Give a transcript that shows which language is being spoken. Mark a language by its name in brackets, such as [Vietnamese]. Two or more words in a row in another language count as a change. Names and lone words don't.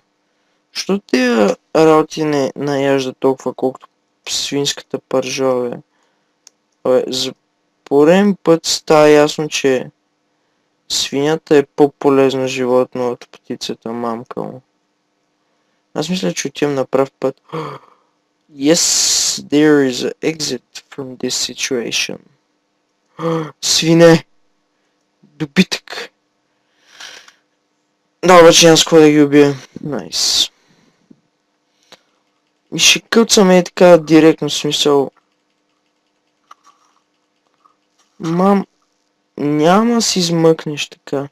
[Bulgarian] Що тия работи не наяжда толкова, колкото свинската пържа, бе? За пореден път става ясно, че свинята е по-полезно животно от птицата, мамка му. Аз мисля, че отивам на прав път. [English] Yes, there is an exit from this situation. [Bulgarian] Свине! Добитък! Да, обаче няма с какво да ги убия. Найс. И ще кълцаме така директно, смисъл. Мам, няма да си измъкнеш така.